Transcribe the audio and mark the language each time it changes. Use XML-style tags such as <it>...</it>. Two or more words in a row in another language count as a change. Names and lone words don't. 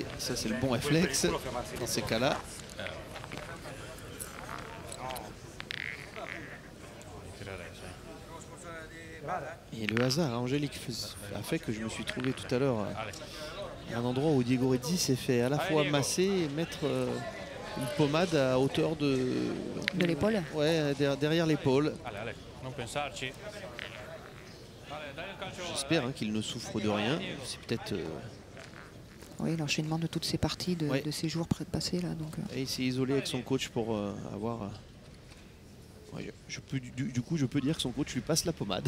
<fr>Ça, c'est le bon réflexe dans ces cas-là. Et le hasard, Angélique, a fait que je me suis trouvé tout à l'heure à un endroit où Diego Redzi s'est fait à la fois masser et mettre une pommade à hauteur de l'épaule. Ouais, derrière l'épaule. Ale,</fr> <it>non pensarci.</it> <fr>J'espère qu'il ne souffre de rien. C'est peut-être... Oui, l'enchaînement de toutes ces parties de ces jours passés là. Donc, Et il s'est isolé avec son coach pour avoir... Ouais, du coup, je peux dire que son coach lui passe la pommade.</fr>